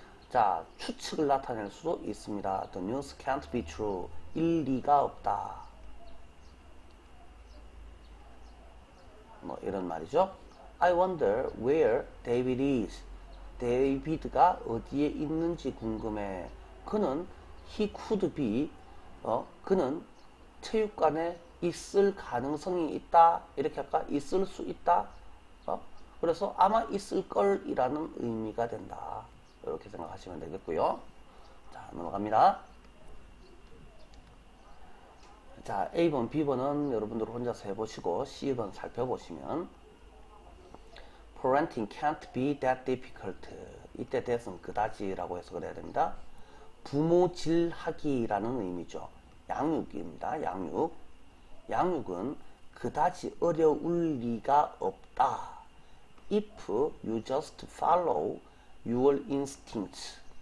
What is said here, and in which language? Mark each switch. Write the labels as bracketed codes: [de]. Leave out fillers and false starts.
[ko] 자, 추측을 나타낼 수도 있습니다. [en] The news can't be true. [ko] 일리가 없다. 뭐 이런 말이죠. [en] I wonder where David is. [ko] 데이비드가 어디에 있는지 궁금해. 그는 [en] he could be. [ko] 그는 체육관에 있을 가능성이 있다. 이렇게 할까? 있을 수 있다. 그래서 아마 있을 걸 이라는 의미가 된다. 이렇게 생각하시면 되겠고요. 자, 넘어갑니다. 자, A번, B번은 여러분들 혼자서 해보시고 C번 살펴보시면 [en] Parenting can't be that difficult. [ko] 이때 that은 그다지라고 해석을 해야 됩니다. 부모질하기라는 의미죠. 양육입니다. 양육. 양육은 그다지 어려울 리가 없다. [en] If you just follow your instincts.